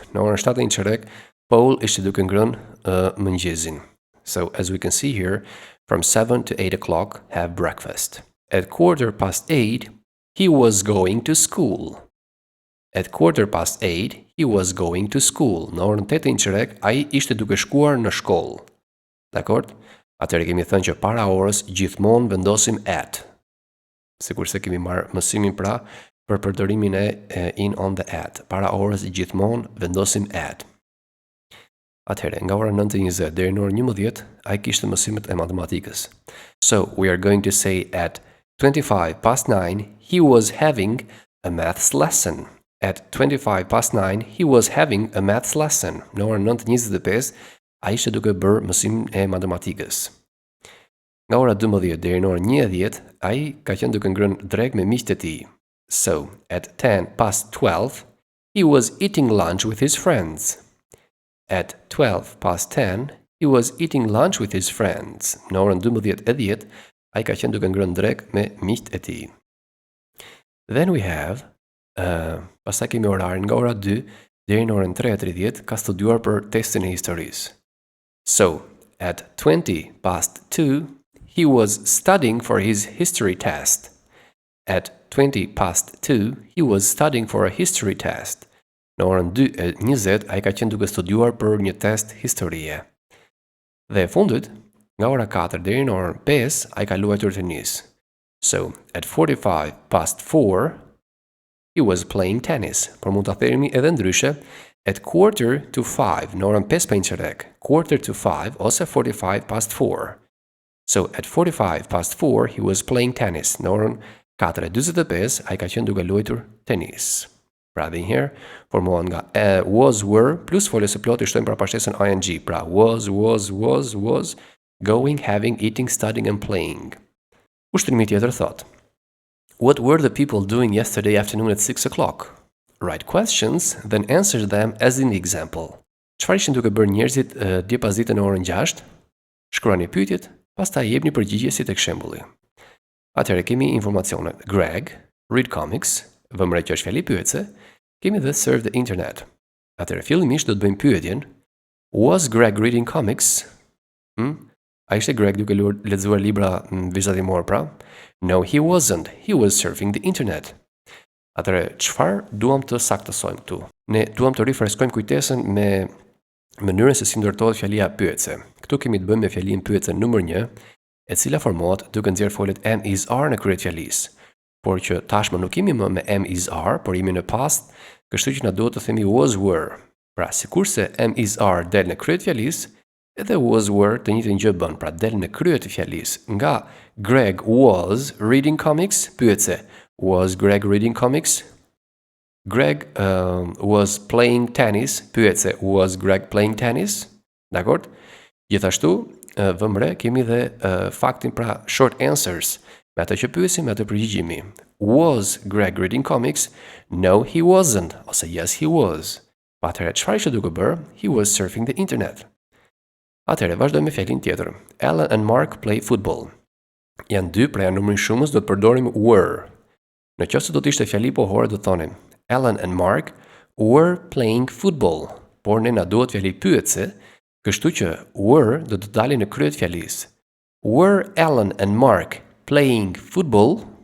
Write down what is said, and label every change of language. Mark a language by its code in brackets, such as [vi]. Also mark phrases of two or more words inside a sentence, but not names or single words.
[sq] Në orën 7:15, Paul ishte duke ngrënë mëngjesin. [en] So, as we can see here, from 7 to 8 o'clock, have breakfast. At 8:15, he was going to school. At 8:15, he was going to school. [sq] Në orën 8:15, ai ishte duke shkuar në shkollë. Dakord? Atëherë kemi thënë që para orës gjithmonë vendosim at. Sikurse kemi marrë mësimin pra për përdorimin e [en] in on the at. [sq] Para orës gjithmonë vendosim at. Atëherë, nga ora 9:20 deri në orën 11, ai kishte mësimet e matematikës. [en] So, we are going to say at 9:25 he was having a maths lesson. At 9:25 he was having a maths lesson. [sq] Në orën 9:25 ai ishte duke bërë mësimin e matematikës. Nga ora 12 deri në orën 1:10 ai ka qenë duke ngrënë drek me miqtë e tij. [en] So, at 12 he was eating lunch with his friends. At 12:10 he was eating lunch with his friends. [sq] Në orën 12:10 ai ka qenë duke ngrënë drek me miqtë e tij. [en] Then we have [sq] pastaj kemi orarin nga ora 2 deri në orën 3:30 ka studiuar për testin e historisë. [en] So, at 2:20 he was studying for his history test. At 2:20 he was studying for a history test. [sq] Në orën 2:20 ai ka qenë duke studiuar për një test historie. Dhe e fundit, nga ora 4 deri në orën 5 ai ka luajtur tenis. [en] So, at 4:45 he was playing tennis. [sq] Por mund ta themi edhe ndryshe, at 4:45 në orën 5:05, 4:45 ose 4:45. [en] So, at 4:45 he was playing tennis. [sq] Në orën 4:45 ai ka qenë duke luajtur tenis. Pra dhe njëherë, formohen nga [en] was, were, [sq] plus folës së plotë i shtojmë pra pashtesën ing. Pra [en] was, going, having, eating, studying and playing. [sq] Ushtrimi tjetër thot: [en] What were the people doing yesterday afternoon at 6 o'clock? Write questions, then answer them as in the example. [sq] Çfarë ishin duke bërë njerëzit dje pas ditën në orën 6? Shkruani pyetjet, pastaj jepni përgjigje si tek shembulli. Atëherë kemi informacionet: [en] Greg, read comics, [sq] vëmre që është fjali pyetse, kemi dhe [en] surf the internet. [sq] Atëherë fillimisht do të bëjmë pyetjen: [en] Was Greg reading comics? [sq] A ishte Greg duke lexuar libra vizatimor pra? [en] No, he wasn't. He was surfing the internet. [sq] Atëherë, çfarë duam të saktësojmë këtu? Ne duam të rifreskojmë kujtesën me mënyrën se si ndërtohet fjalia pyetse. Këtu kemi të bëjmë me fjalinë pyetse numër 1, e cila formohet duke nxjerrë folët [en] am, is, are [sq] në kryet fjalisë. Por që tashmë nuk jemi më me [en] am, is, are, [sq] por jemi në past, kështu që na duhet të themi [en] was, were. [sq] Pra, sikurse [en] am, is, are [sq] del në kryet fjalisë, edhe [en] was, were [sq] të njëjtën gjë bën, pra del në kryet e fjalisë. [en] Nga Greg was reading comics, pyetse, was Greg reading comics? Greg was playing tennis, pyetse, was Greg playing tennis? [sq] Dakord? Gjithashtu, vëmre, kemi dhe faktin pra [en] short answers, [sq] me atë që pyesim, me atë përgjigjemi. [en] Was Greg reading comics? No, he wasn't. Ose yes, he was. [sq] Pa atëherë, çfarë ishte duke bërë? [en] He was surfing the internet. [sq] Atëherë, vazhdojmë me fjalin tjetër. [en] Alan and Mark play football. [sq] Janë dy, pra janë numrin shumës, do të përdorim were. Në qoftë se do të ishte fjali pohore, do të thonim [en] Alan and Mark were playing football. [sq] Por ne na duhet fjali pyetse, kështu që were do të dalin në kryet fjalisë. [en] Were Alan and Mark playing football?